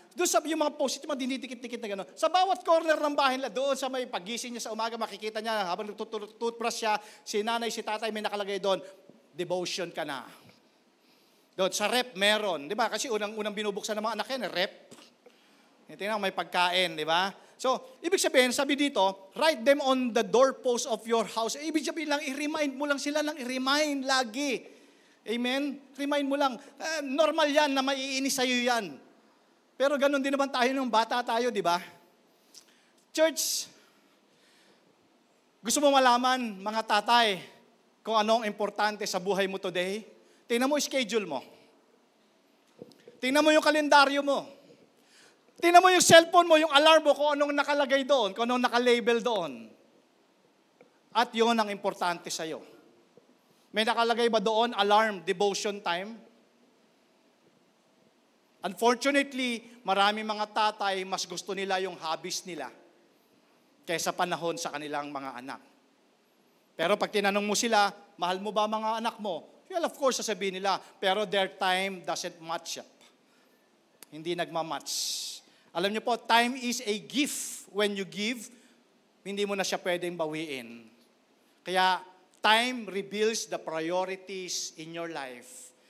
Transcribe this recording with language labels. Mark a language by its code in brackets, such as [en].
[tl] Doon sa yung mga post-it, yung mga dinidikit-dikit na gano'n. Sa bawat corner ng bahay nila, doon sa may pagising niya sa umaga, makikita niya, habang nagtutoothbrush siya, si nanay, si tatay, may nakalagay doon, devotion ka na. Doon, sa rep meron. Di ba? Kasi unang binubuksan ng mga anak yan, rep. Tingnan may pagkain, di ba? [en] So, [tl] ibig sabihin, sabi dito, [en] write them on the doorpost of your house. [tl] Ibig sabihin lang, i-remind mo lang sila lang, i-remind lagi. Amen? Remind mo lang. Normal yan na maiinis sa'yo yan. Pero ganun din naman tayo nung bata tayo, di ba? Church, gusto mo malaman, mga tatay, kung ano ang importante sa buhay mo today? Tingnan mo yung schedule mo. Tingnan mo yung kalendaryo mo. Tingnan mo yung cellphone mo, yung alarm mo, kung anong nakalagay doon, kung anong nakalabel doon. At yun ang importante sa'yo. May nakalagay ba doon, alarm, devotion time? Unfortunately, marami mga tatay, mas gusto nila yung hobbies nila kaysa panahon sa kanilang mga anak. Pero pag tinanong mo sila, mahal mo ba mga anak mo? [en] Well, of course, [tl] sasabihin nila, pero [en] their time doesn't match up. [tl] Hindi nagmamatch. Alam niyo po, [en] time is a gift. When you give, [tl] hindi mo na siya pwedeng bawiin. [en] Kaya, time reveals the priorities in your life.